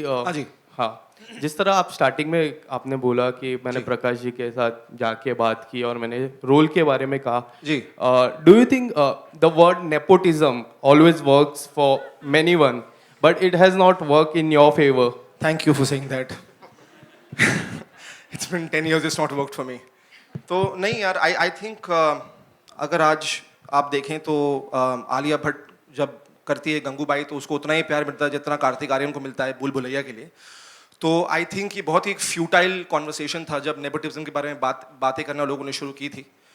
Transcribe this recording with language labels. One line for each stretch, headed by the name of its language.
Hindi: हाँ जी। हाँ, जिस तरह आप स्टार्टिंग में आपने बोला कि मैंने प्रकाश जी के साथ जाके बात की और मैंने रोल के बारे में कहा जी।
English: Do you think the word nepotism always works for many one but it has not work in your favour? Thank you for saying that. It's been 10 years, it's not worked for me.
Hindi: तो नहीं यार,
English: I think
Hindi: अगर आज आप देखें तो आलिया भट्ट जब करती है गंगूबाई तो उसको उतना ही प्यार मिलता है जितना कार्तिक आर्यन को मिलता है भूल भुलैया के लिए। तो
English: I think
Hindi: ये बहुत ही एक फ्यूटाइल कॉन्वर्सेशन था जब नेपोटिज्म के बारे में बातें करना लोगों ने शुरू की थी।